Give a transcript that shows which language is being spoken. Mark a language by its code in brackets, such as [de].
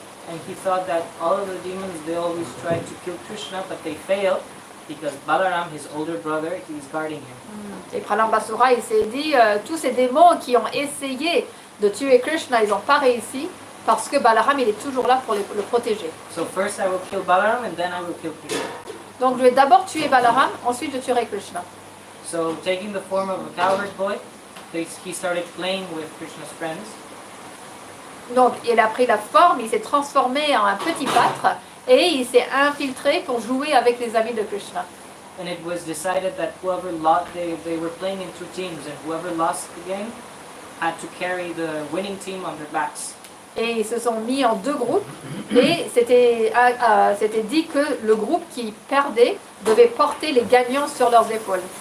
[en] And he thought that all of the demons, they always tried to kill Krishna, but they failed because Balaram, his older brother, he is guarding him. [fr] Et Pralambasura, il s'est dit, tous ces démons qui ont essayé de tuer Krishna, ils n'ont pas réussi parce que Balaram, il est toujours là pour le protéger. [en] So first I will kill Balaram and then I will kill Krishna. [fr] Donc je vais d'abord tuer Balaram, ensuite je tuerai Krishna. [en] So taking the form of a cowherd boy, he started playing with Krishna's friends. [fr] Donc il a pris la forme, il s'est transformé en un petit pâtre et il s'est infiltré pour jouer avec les amis de Krishna. [en] And it was decided that whoever lost, they were playing in two teams, and whoever lost the game had to carry the winning team on their backs. [fr] Et ils se sont mis en deux groupes et c'était dit que le groupe qui perdait devait porter les gagnants sur leurs épaules.